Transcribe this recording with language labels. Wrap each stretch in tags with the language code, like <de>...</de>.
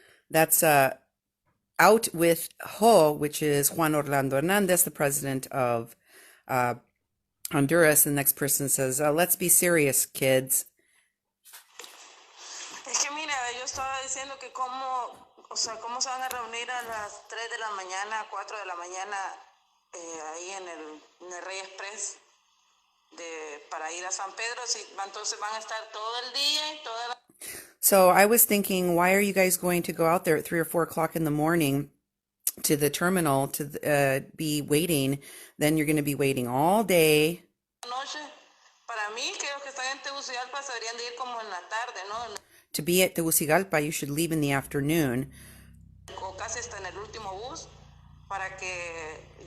<en>That's Out with Ho, which is Juan Orlando Hernandez, the president of Honduras. The next person says, let's be serious, kids.</en> <es>Es que mira, yo estaba diciendo que cómo se van a reunir a las 3 de la mañana, 4 de la mañana, ahí en el Rey Express para ir a San Pedro, entonces van a estar todo el día y toda la...</es> <en>So I was thinking, why are you guys going to go out there at 3 or 4 o'clock in the morning to the terminal to be waiting? Then you're going to be waiting all day.</en> <es>Para mí, creo que están en Tegucigalpa, se deberían de ir como en la tarde, ¿no?</es> <en>To be at Tegucigalpa, you should leave in the afternoon.</en> <es>O casi hasta en el último bus, para que...</es>